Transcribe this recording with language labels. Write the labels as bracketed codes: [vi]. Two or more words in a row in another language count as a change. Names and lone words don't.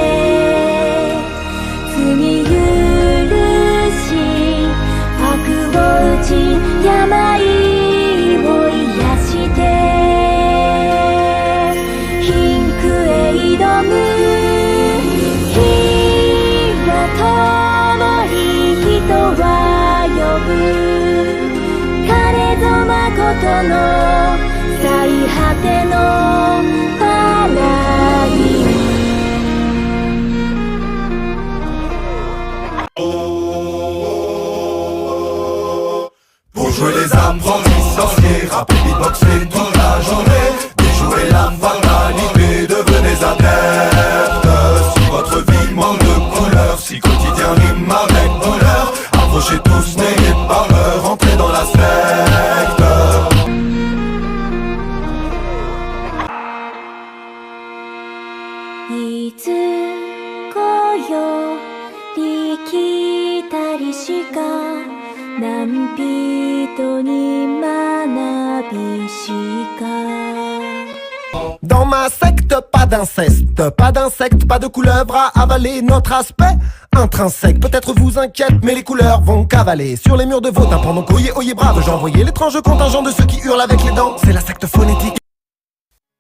[ja] 罪許し悪を打ち病を癒して貧苦へ挑む火は灯り人は呼ぶ枯れぞ誠の最果てのパライン [fr] Pour jouer les âmes, prendre les sorciers, rapper, beatboxer toute la journée, déjouer l'âme fatalité, devenez adeptes. Si votre vie manque de couleur, si quotidien rime avec douleur, approchez tous, n'ayez pas peur, entrez dans la secte. [ja] いつこより来たりしか何人に学びしか [fr] Dans ma secte, pas d'inceste, pas d'insectes, pas de couleuvres à avaler. Notre aspect intrinsèque peut-être vous inquiète, mais les couleurs vont cavaler sur les murs de vos tympans. Donc oyez, oyez brave, j'envoyais l'étrange contingent de ceux qui hurlent avec les dents.